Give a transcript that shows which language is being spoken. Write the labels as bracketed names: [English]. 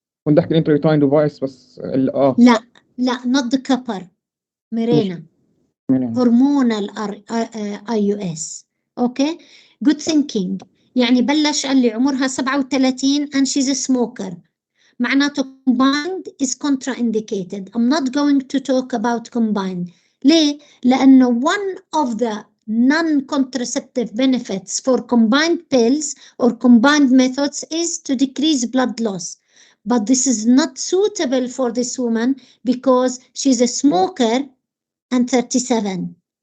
[Arabic] كنت أحكي الانترليوتين ديفايس بس لا [English] not the copper. Mirena. Hormonal IUS. Okay good thinking. [Arabic] يعني بلش قال لي عمرها 37 [English] and she's a smoker. [Arabic] معناته [English] combined is contraindicated. I'm not going to talk about combined. [Arabic] ليه؟ لأنه [English] one of the non-contraceptive benefits for combined pills or combined methods is to decrease blood loss. But this is not suitable for this woman because she's a smoker and 37.